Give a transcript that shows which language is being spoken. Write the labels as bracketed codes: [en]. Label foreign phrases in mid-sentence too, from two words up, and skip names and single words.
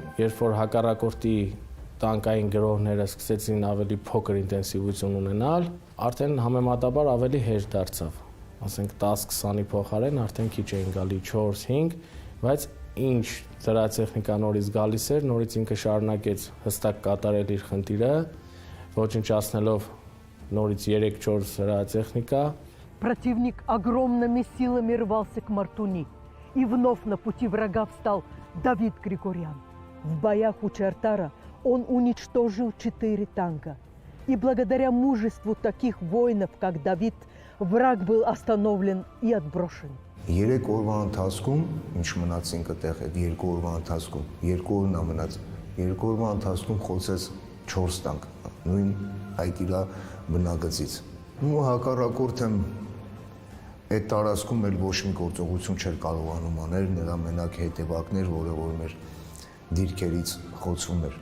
[hy] Երբ որ հակառակորդի տանկային գրոհները սկսեցին ավելի փոքր ինտենսիվություն ունենալ, արդեն համեմատաբար ավելի հեշտ դարձավ։ Ասենք 10-20-ի փոխարեն արդեն քիչ էին գալի 4-5, բայց ինչ ծրացեխնիկա նորից գալիս էր, նորից ինքը շարունակեց հստակ կատարել իր խնդիրը, ոչնչացնելով նորից 3-4 ծրացեխնիկա. [ru] Противник огромными силами рвался к Мартуни, и вновь на пути врага встал Давид Григорян. В боях у Чартара он уничтожил 4 танка. И благодаря мужеству таких воинов, как Давид, враг был остановлен и отброшен. [hy] 3 օրվա ընթացքում, ինչ մնացինք այդտեղ այդ 2 օրվա ընթացքում, 2 օրն է մնաց, 2 օրվա ընթացքում խոցեց 4 տանկ, նույն այդ իրա բնագծից։ Ու հակառակորդը այդ տարածքում էլ ոչ մի գործողություն չէր կարողանում անել, նրա մենակ հետևակներ, որը որ մեր դիրքերից խոցում էր։